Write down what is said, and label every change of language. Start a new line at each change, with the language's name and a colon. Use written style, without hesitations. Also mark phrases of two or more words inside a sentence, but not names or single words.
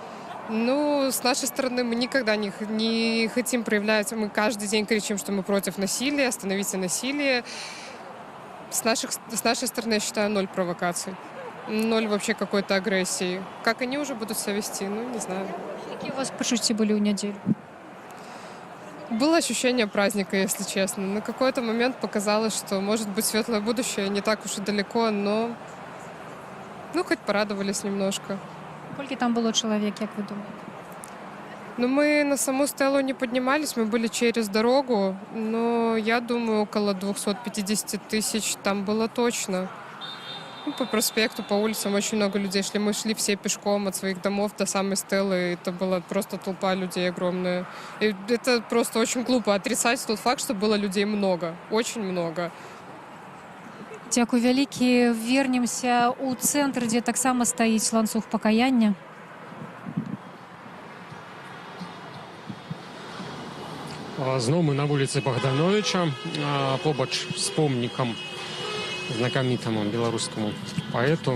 Russian: С нашей стороны мы никогда не хотим проявлять, мы каждый день кричим, что мы против насилия, остановите насилие. С нашей стороны, я считаю, 0 провокаций, 0 вообще какой-то агрессии. Как они уже будут себя вести, не знаю. Какие у вас пачуцці были
Belarusian: ў нядзелю?
Russian: Было ощущение праздника, если честно. На какой-то момент показалось, что, может быть, светлое будущее не так уж и далеко, но хоть порадовались немножко. Сколько там было человек, как вы думаете? Мы на саму стелу не поднимались, мы были через дорогу, но я думаю, около 250 тысяч там было точно. По проспекту, по улицам очень много людей шли. Мы шли все пешком от своих домов до самой стелы. Это была просто толпа людей огромная. И это просто очень глупо отрицать тот факт, что было людей много. Очень много.
Belarusian: Дякую вялікі. Вернемся ў цэнтр, дзе таксама стаіць ланцуг пакаяння. Зноў мы на вуліцы Богдановича, побач з помнікам знакамітаму беларускаму паэту.